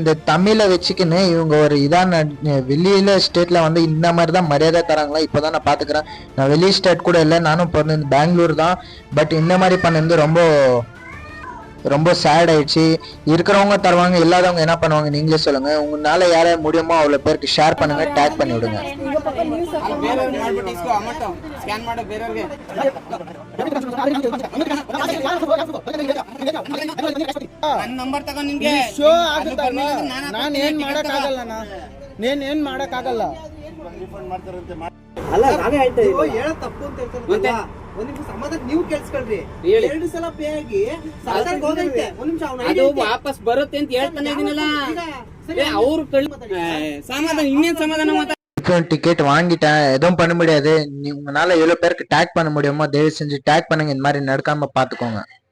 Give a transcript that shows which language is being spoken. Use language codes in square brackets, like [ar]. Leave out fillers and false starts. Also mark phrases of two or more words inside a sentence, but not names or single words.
[ta] இந்த தமிழை வச்சுக்கின்னு இவங்க ஒரு இதான வெளியில ஸ்டேட்டில் வந்து இந்த மாதிரி தான் மரியாதை தராங்களா இப்போ தான் நான் பார்த்துக்கிறேன். நான் வெளி ஸ்டேட் கூட இல்லை, நானும் பிறந்தது பெங்களூர் தான். பட் இந்த மாதிரி பண்ணது ரொம்ப ரொம்ப சேட் ஆயிடுச்சு. இருக்கிறவங்க தருவாங்க, இல்லாதவங்க என்ன பண்ணுவாங்க நீங்களே சொல்லுங்க. உங்களால யார முடியுமோ அவ்வளோ பேருக்கு ஷேர் பண்ணுங்க, டேக் பண்ணி விடுங்க. [kn] ಶೋ ಆಗುತ್ತಲ್ಲ, ನಾನು ಏನ್ ಮಾಡಕ್ಕಾಗಲ್ಲ, ಏನ್ ಮಾಡಕ್ಕಾಗಲ್ಲ. ಅಲ್ಲ ನಾನೇ ಹೇಳ್ತಾ ಇದ್ದೀನಿ, ಹೇಳ ತಪ್ಪು ಅಂತ ಹೇಳ್ತಾರೆ. ಒಂದ್ ನಿಮಿಷ ಸಮಾಧಾನ ನೀವು ಕೇಳಿಸ್ಕೊಳ್ರಿ. 2 ಸಲ ಪೇ ಆಗಿ ಸರ್ಕಾರಕ್ಕೆ ಹೋಗೈತೆ. ಒಂದ್ ನಿಮಿಷ ಅದು ವಾಪಸ್ ಬರುತ್ತೆ ಅಂತ ಹೇಳ್ತಾನೆ ಇದೀನಲ್ಲ. ಅವ್ರು ಸಮಾಧಾನ, ಇನ್ನೇನ್ ಸಮಾಧಾನ ಮಾತಾ. [ta] டிக்கெட் வாங்கிட்டேன், எதுவும் பண்ண முடியாது. உங்களால எவ்வளோ பேருக்கு டேக் பண்ண முடியுமோ தயவு செஞ்சு டேக் பண்ணுங்க. இந்த மாதிரி நடக்காம பார்த்துக்கோங்க.